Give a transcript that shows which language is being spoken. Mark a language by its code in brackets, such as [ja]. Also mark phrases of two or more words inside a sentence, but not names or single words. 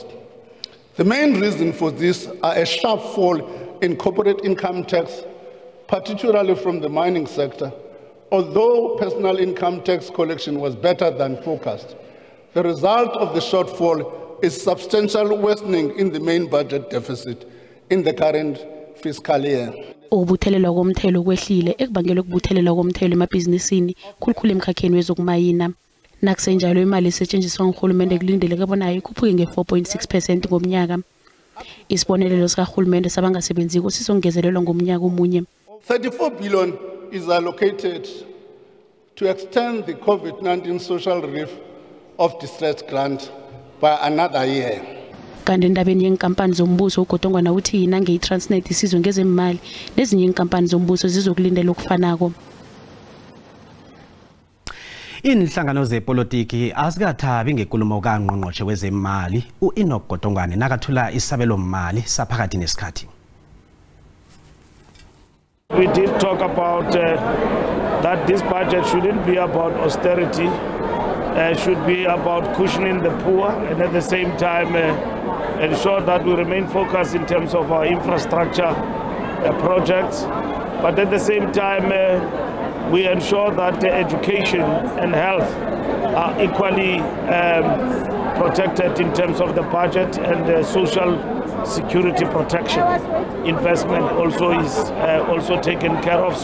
[en] The main reason for this are a sharp fall in corporate income tax, particularly from the mining sector, although personal income tax collection was better than forecast. The result of the shortfall is substantial worsening in the main budget deficit in the current fiscal year. [nr] Ukubuthelelwa komthelo kwehlile ekubangelwe ukubuthelelwa komthelo emabhizinisini khulukhulu emkhakheni wezokumayina. Nakusenjalo imali esetshenziswa nguhulumende kulindeleke bona ikhuphuke nge-4.6% ngomnyaka. Isibonelelo sikahulumende sabangasebenziko sizongezelelwa ngomnyaka omunye. [en] 34 billion is allocated to extend the COVID-19 social relief of distress grant by another year. [nr] Kanti endabeni yenkampani zombuso uGodongwana uthi nange iTransnet isizwe ngezemali nezinye inkampani zombuso zizokulindela okufanako. Inhlangano zepolitiki azikathabi ngekulumo kaNgqongqotjhe wezemali uEnoch Godongwane nakathula isabelo mali saphakathi nesikhathi. [en] We did talk about that this budget shouldn't be about austerity, should be about cushioning the poor, and at the same time ensure that we remain focused in terms of our infrastructure projects, but at the same time we ensure that education and health are equally protected in terms of the budget, and social security protection investment also is also taken care of.